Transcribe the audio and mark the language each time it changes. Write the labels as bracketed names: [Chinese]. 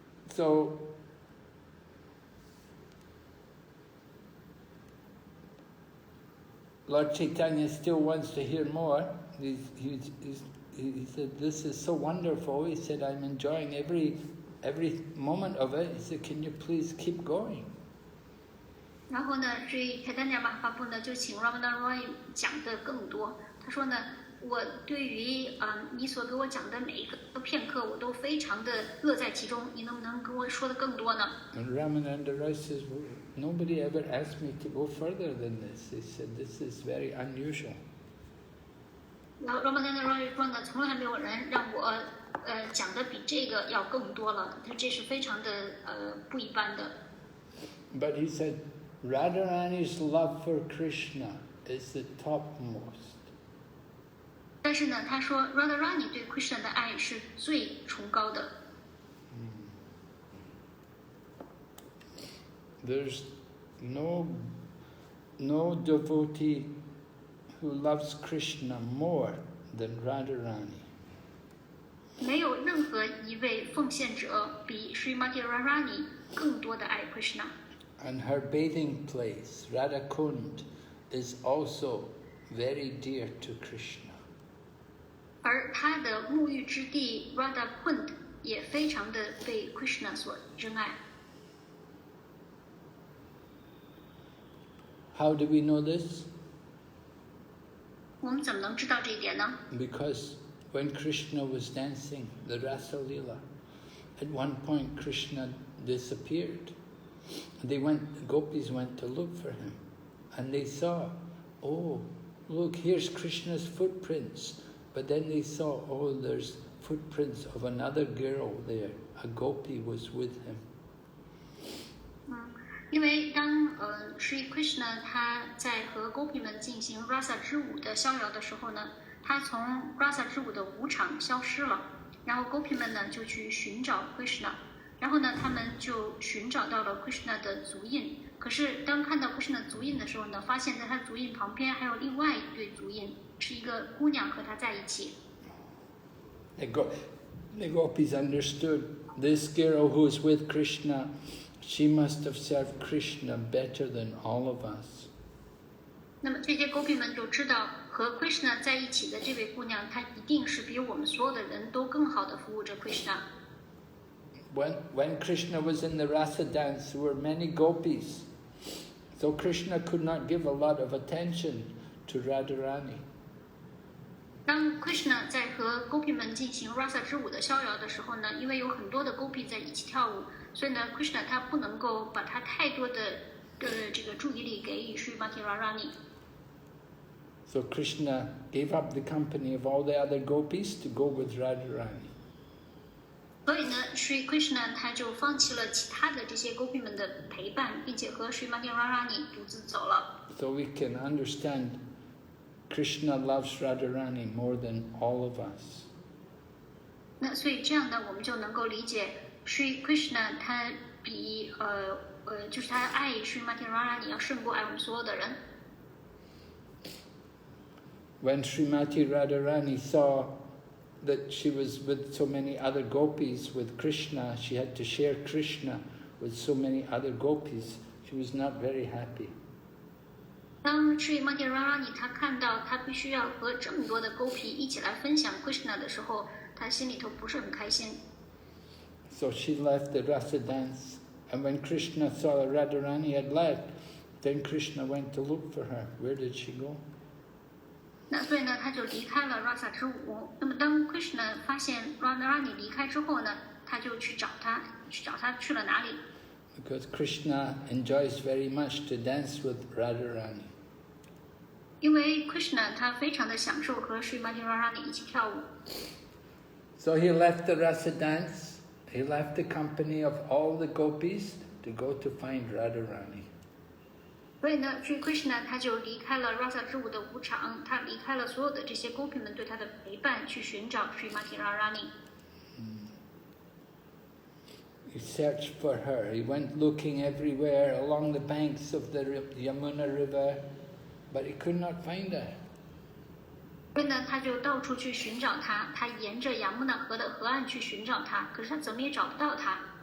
[English] So Lord Caitanya still wants to hear more. He said, this is so wonderful. He said, I'm enjoying every moment of it. He said, can you please keep going? [Chinese] 然后呢，这 Caitanya Mahaprabhu 呢就请 Ramana Roy 讲的更多。他说呢，我对于你所给我讲的每一个片刻，我都非常的乐在其中。你能不能跟我说的更多呢？ [English] And Ramananda Roy says, well, nobody ever asked me to go further than this. He said, this is very unusual. [Chinese] 然后 Ramana Roy 说呢，从来没有人让我讲的比这个要更多了，这是非常的不一般的。 [English] But he said, Radharani's love for Krishna is the topmost. [Chinese] 但是呢，他说 Radharani 对 Krishna 的爱是最崇高的。 [English] There's no devotee who loves Krishna more than Radharani. [Chinese] 没有任何一位奉献者比 Srimati Radharani 更多的爱 Krishna。 [English] And her bathing place, Radhakund, is also very dear to Krishna. [Chinese] 而她的沐浴之地 Radhakund 也非常的被 Krishna 所珍爱。 [English] How do we know this? [Chinese] 我们怎么能知道这一点呢？ [English] Because when Krishna was dancing the Rasa Lila, at one point Krishna disappeared. The gopis went to look for him, and they saw, oh, look, here's Krishna's footprints. But then they saw, oh, there's footprints of another girl there. A gopi was with him. [Chinese] 因为当Sri Krishna 他在和 Gopi 们进行 Rasa 之舞的逍遥的时候呢，他从 Rasa 之舞的舞场消失了，然后 Gopi 们呢就去寻找 Krishna， 然后呢他们就寻找到了 Krishna 的足印。可是当看到 Krishna 足印的时候呢，发现在他足印旁边还有另外一对足印，是一个姑娘和他在一起。 [English] The gopis understood this girl who is with Krishna. She must have served Krishna better than all of us. [Chinese] 那么这些 Gopi 们就知道，和 Krishna 在一起的这位姑娘，她一定是比我们所有的人都更好的服务着 Krishna。 [English] When Krishna was in the Rasa dance, there were many gopis. So Krishna could not give a lot of attention to Radharani. [Chinese] 当 Krishna 在和 Gopi 们进行 Rasa 之舞的逍遥的时候呢，因为有很多的 Gopi 在一起跳舞，所以呢 Krishna 他不能够把他太多的这个注意力给予 Srimati Radharani。 [English] So Krishna gave up the company of all the other gopis to go with Radharani. [Chinese] 所以呢 Sri Krishna 他就放弃了其他的这些 Gopi 们的陪伴，并且和 Srimati Radharani 独自走了。 [English] So we can understand Krishna loves Radharani more than all of us. [Chinese] 那所以这样呢，我们就能够理解 Sri Krishna 他比就是他爱 Srimati Radharani 要胜过爱我们所有的人。 [English] When Srimati Radharani saw that she was with so many other gopis with Krishna, she had to share Krishna with so many other gopis, she was not very happy. [Chinese] 当 Srimati Radharani 他看到他必须要和这么多的 Gopi 一起来分享 Krishna 的时候，他心里头不是很开心。 [English] So she left the rasa dance, and when Krishna saw that Radharani had left, then Krishna went to look for her. Where did she go? [Chinese] 那所以呢，他就离开了 Rasa 之舞。那么当 Krishna 发现 Radharani 离开之后呢，他就去找他去了哪里？ [English] Because Krishna enjoys very much to dance with Radharani. [Chinese] 因为 Krishna 他非常的享受和 Srimati Radharani 一起跳舞。 [English] So he left the rasa dance, he left the company of all the gopis to go to find Radharani. [Chinese] 所以呢 Sri Krishna 他就离开了 Rasa 之舞的舞场，他离开了所有的这些 Gopi 们对他的陪伴，去寻找 Srimati Radharani。 [English] He searched for her. He went looking everywhere along the banks of the Yamuna River, but he could not find her. [Chinese] 所以呢，他就到处去寻找她，他沿着雅穆纳河的河岸去寻找她，可是他怎么也找不到她。